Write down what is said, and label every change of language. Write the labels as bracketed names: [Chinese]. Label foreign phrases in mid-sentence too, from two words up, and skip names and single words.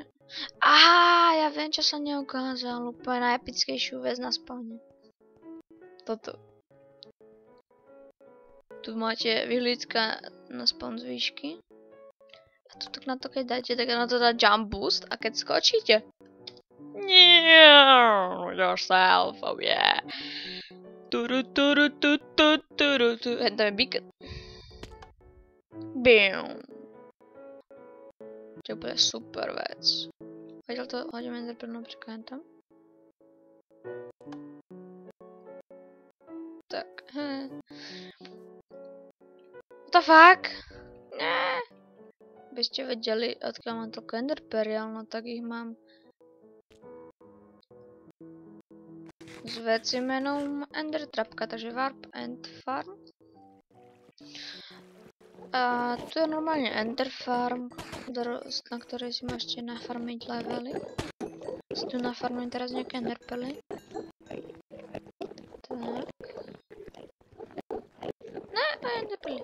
[Slovak] Á, ja viem, čo sa neukázal, úplne najepickejšiu vec na spawne. Toto. Tu máte vyhlídka na spawn z výšky. A tu na to keď dáte, tak na to dá [English] jump boost [Slovak] a keď skočíte. [English] Yourself, oh yeah. [Slovak] To je beacon. Bam. To bude super vec. Hodíme enderpearl napríklad tam. Tak. [English] What the fuck? [Slovak] Ne. By ste vedeli, odkiaľ mám toľko enderpearl, no tak ich mám s veci menom endertrapka, takže [English] warp and farm. [Slovak] A tu je normálne [English] ender farm, [Slovak] na ktorej si môžete nafarmiť levely. Si tu nafarmím teraz nejaké enderpearly. Tak. Ne, enderpearly.